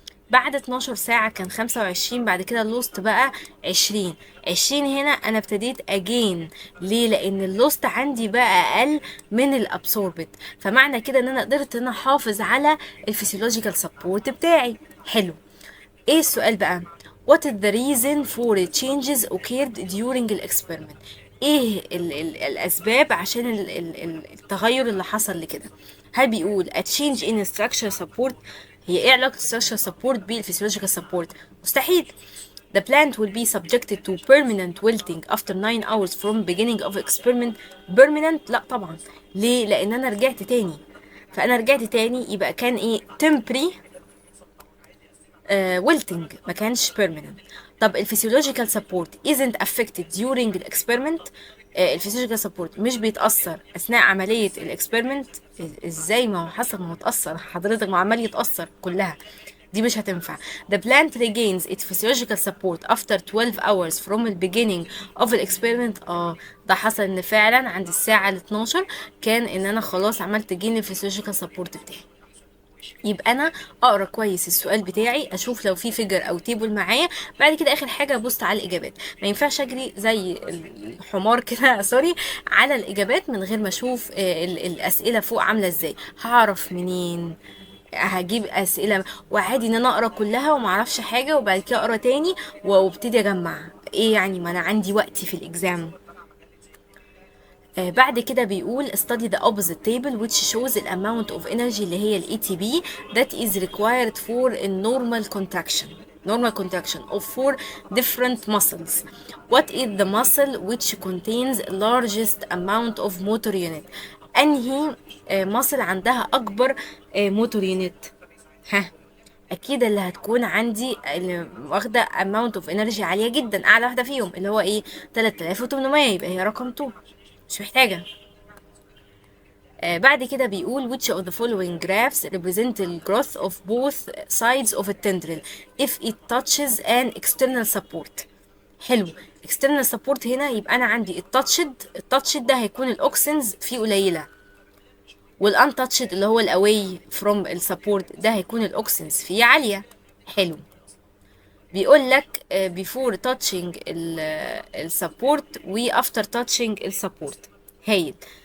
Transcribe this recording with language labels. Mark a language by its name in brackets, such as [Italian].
[Arabic] بعد 12 ساعة كان 25، بعد كده اللوست بقى 20. 20 هنا أنا ابتديت أجين. ليه؟ لأن اللوست عندي بقى أقل من الأبسوربت، فمعنى كده إن أنا قدرت إن أنا أحافظ على الفسيولوجيكال سبورت بتاعي. حلو. ايه السؤال بقى؟ [English] what is the reason for the changes occurred during the experiment؟ [Arabic] ايه الاسباب عشان التغير اللي حصل لكده؟ هل بيقول [English] a change in structure support؟ [Arabic] هي ايه علاقة [English] structure support بالphysiological support؟ [Arabic] مستحيل. [English] The plant will be subjected to permanent wilting after 9 hours from beginning of experiment. [Arabic] permanent؟ لا طبعا. ليه؟ لان انا رجعت تاني. فانا رجعت تاني يبقى كان ايه temporary wilting، ما كانش permanent. طب الفسيولوجيكال سبورت [English] isn't affected during [Arabic] الاكسبيرمنت. الفسيولوجيكال سبورت مش بيتأثر أثناء عملية الاكسبيرمنت. ازاي؟ ما هو حسب، ما هو اتأثر حضرتك، ما هو عمال يتأثر كلها. دي مش هتنفع. [English] The plant regains its physiological support after 12 hours from the beginning of the experiment. [Arabic] ده حصل ان فعلا عند الساعة ال 12 كان ان انا خلاص عملت جين الفسيولوجيكال سبورت بتاعي. يبقى انا اقرا كويس السؤال بتاعي، اشوف لو في فيجر او تيبل معايا، بعد كده اخر حاجه ابص على الاجابات. ما ينفعش اجري زي الحمار كده سوري على الاجابات من غير ما اشوف الاسئله فوق عامله ازاي. هعرف منين؟ هجيب اسئله وعادي ان انا اقرا كلها وما اعرفش حاجه وبعد كده اقرا تاني وابتدي اجمع ايه؟ يعني ما انا عندي وقت في الاكزام. بعد كده بيقول [English] study the opposite table which shows the amount of energy [Arabic] اللي هي ال [English] ATP that is required for a normal contraction of four different muscles. What is the muscle which contains largest amount of motor unit؟ [Arabic] انهي muscle عندها اكبر motor unit؟ ها، اكيد اللي هتكون عندي اللي واخده [English] amount of energy [Arabic] عاليه جدا، اعلى واحده فيهم اللي هو ايه 3800، يبقى هي رقم 2. مش محتاجة. بعد كده بيقول [English] which of the following graphs represent the growth of both sides of a tendril if it touches an external support. [Arabic] حلو. external support هنا يبقى أنا عندي التاتشد ده هيكون الأوكسنز فيه قليلة، والuntouched اللي هو الأواي from السبورت ده هيكون الأوكسنز فيه عالية. حلو. بيقول لك [English] before touching [Arabic] السبورت و [English] after touching [Arabic] السبورت. هايل.